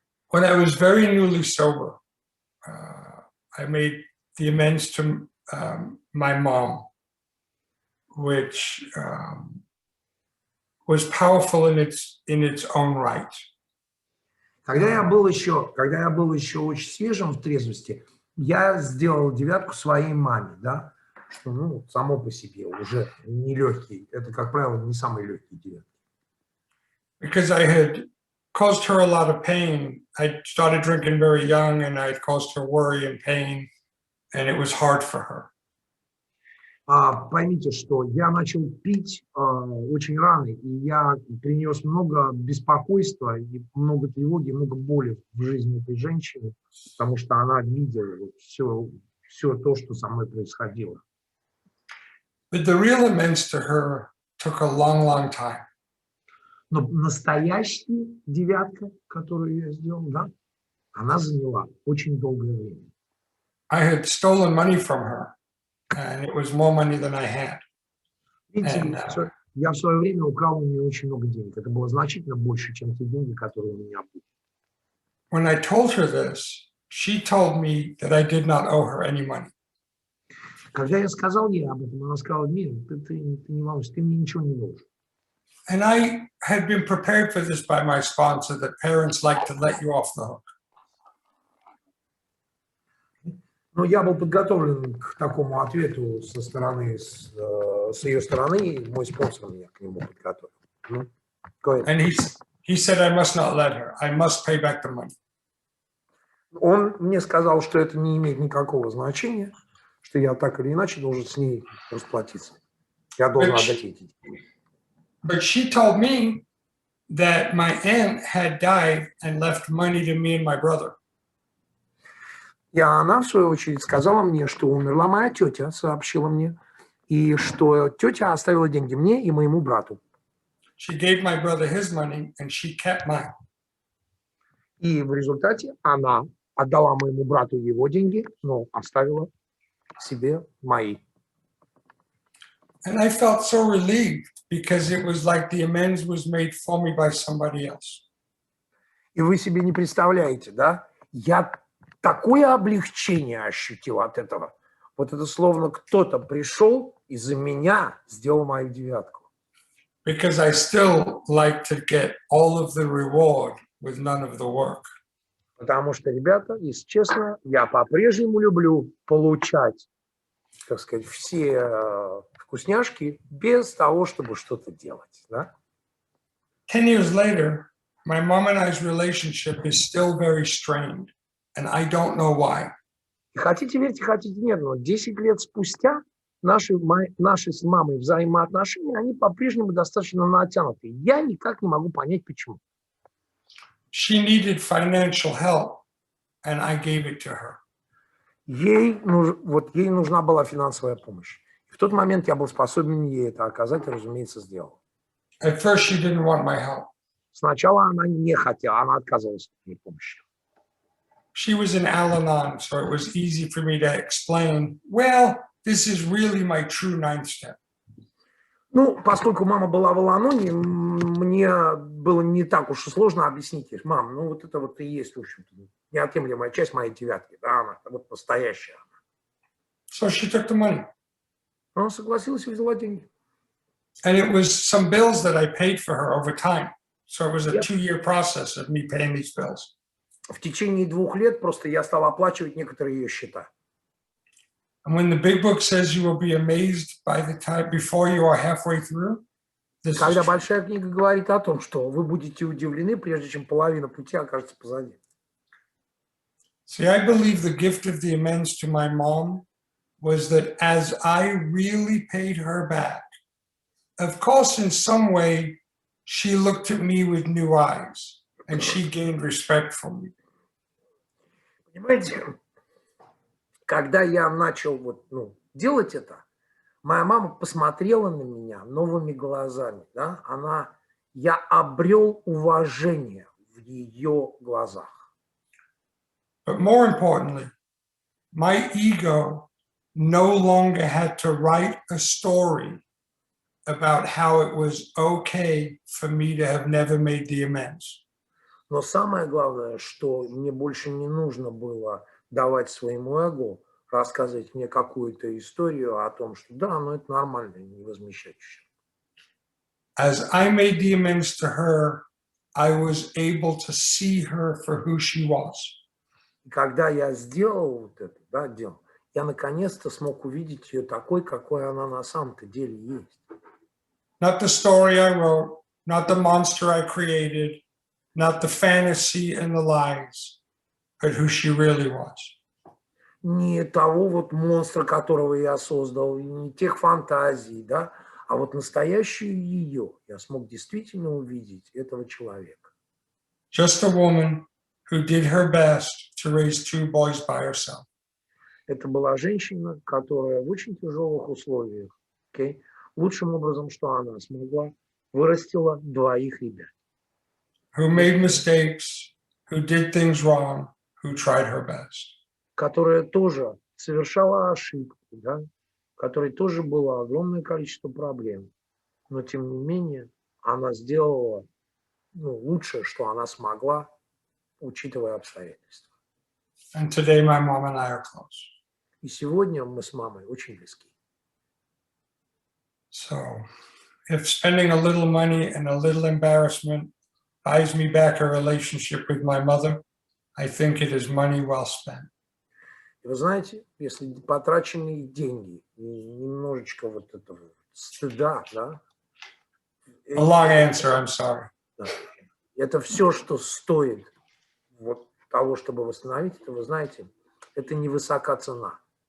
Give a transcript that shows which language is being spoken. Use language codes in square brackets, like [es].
[en] When I was very newly sober, I made the amends to my mom, which was powerful in its own right. [ru] Когда я был еще очень свежим в трезвости, я сделал 9-ку своей маме, да, что, ну, само по себе уже нелегкий, это, как правило, не самый легкий 9. [en] Because I had caused her a lot of pain. I started drinking very young, and I had caused her worry and pain, and it was hard for her. [ru] Поймите, что я начал пить очень рано, и я принес много беспокойства, и много тревоги, много боли в жизни этой женщины, потому что она видела все то, что со мной происходило. [en] But the real amends to her took a long, long time. [ru] Но настоящая 9-ка, которую я сделал, да, она заняла очень долгое время. [en] I had stolen money from her, and it was more money than I had. [ru] Видите, я в свое время украл у нее очень много денег. Это было значительно больше, чем те деньги, которые у меня были. [en] When I told her this, she told me that I did not owe her any money. [ru] Когда я сказал ей об этом, она сказала: "Мир, ты не волнуйся, ты мне ничего не должен". [en] And I had been prepared for this by my sponsor, that parents like to let you off the hook. [ru] Но я был подготовлен к такому ответу с ее стороны, и мой спонсор меня к нему подготовил. [en] And he said I must not let her. I must pay back the money. [ru] Он мне сказал, что это не имеет никакого значения, что я так или иначе должен с ней расплатиться. Я должен отдать ей эти деньги. [en] But she told me that my aunt had died and left money to me and my brother. [ru] И она, в свою очередь, сказала мне, что умерла моя тетя, сообщила мне, и что тетя оставила деньги мне и моему брату. [en] She gave my brother his money and she kept mine. [ru] И в результате она отдала моему брату его деньги, но оставила себе мои. [en] And I felt so relieved because it was like the amends was made for me by somebody else. [ru] И вы себе не представляете, да? Я такое облегчение ощутил от этого. Вот это словно кто-то пришел и за меня сделал мою девятку. [en] Because I still like to get all of the reward with none of the work. [ru] Потому что, ребята, если честно, я по-прежнему люблю получать, так сказать, все вкусняшки без того, чтобы что-то делать. Да? [en] 10 years later, my mom and I's relationship is still very strained, and I don't know why. [ru] И хотите верьте, хотите нет, но 10 лет спустя наши с мамой взаимоотношения, они по-прежнему достаточно натянуты. Я никак не могу понять, почему. [en] She needed financial help, and I gave it to her. [ru] Ей нужна была финансовая помощь. И в тот момент я был способен ей это оказать и, разумеется, сделал. [en] At first, she didn't want my help. [ru] Сначала она не хотела, она отказывалась от моей помощи. [en] She was in Al-Anon, so it was easy for me to explain, well, this is really my true ninth step. [ru] Ну, поскольку мама была в Аланоне, мне было не так уж и сложно объяснить ей: мам, ну вот это вот и есть, в общем-то, неотъемлемая часть моей девятки, да, она вот настоящая. [en] So she took the money. [ru] Она согласилась и взяла деньги. [en] And it was some bills that I paid for her over time. So it was a 2-year process of me paying these bills. [ru] В течение 2 лет просто я стал оплачивать некоторые ее счета. [en] And when the big book says you will be amazed by the time before you are halfway through, this is [ru] Когда [en] true. [ru] большая книга говорит о том, что вы будете удивлены, прежде чем половина пути окажется позади. [en] See, I believe the gift of the amends to my mom was that as I really paid her back, of course, in some way, she looked at me with new eyes and she gained respect from me. [ru] Понимаете, когда я начал делать это, моя мама посмотрела на меня новыми глазами. Да? Я обрел уважение в ее глазах. [en] But more importantly, my ego no longer had to write a story about how it was okay for me to have never made the amends. [ru] Но самое главное, что мне больше не нужно было давать своему эго рассказывать мне какую-то историю о том, что да, ну это нормально, не возмещать. [en] As I made the amends to her, I was able to see her for who she was. [ru] И когда я сделал вот это, да, дело, я наконец-то смог увидеть ее такой, какой она на самом-то деле есть. [en] Not the story I wrote, not the monster I created, not the fantasy and the lies, but who she really was. [ru] Не того вот монстра, которого я создал, не тех фантазий, да, а вот настоящую ее я смог действительно увидеть, этого человека. [en] Just a woman who did her best to raise 2 boys by herself. [ru] Это была женщина, которая в очень тяжелых условиях, лучшим образом, что она смогла, вырастила 2 ребят. [en] Who made mistakes, who did things wrong, who tried her best. [ru] Которая тоже совершала ошибки, да, которой тоже было огромное количество проблем, но тем не менее она сделала лучшее, что она смогла, учитывая обстоятельства. [en] And today my mom and I are close. [ru] И сегодня мы с мамой очень близки. [en] So if spending a little money and a little embarrassment buys me back a relationship with my mother, I think it is money well spent. [ru] И вы знаете, если потраченные деньги и немножечко вот этого стыда, да. [en] A long answer, I'm sorry. [ru] Да, Это все, что стоит вот того, чтобы восстановить, это, вы знаете, это невысока цена.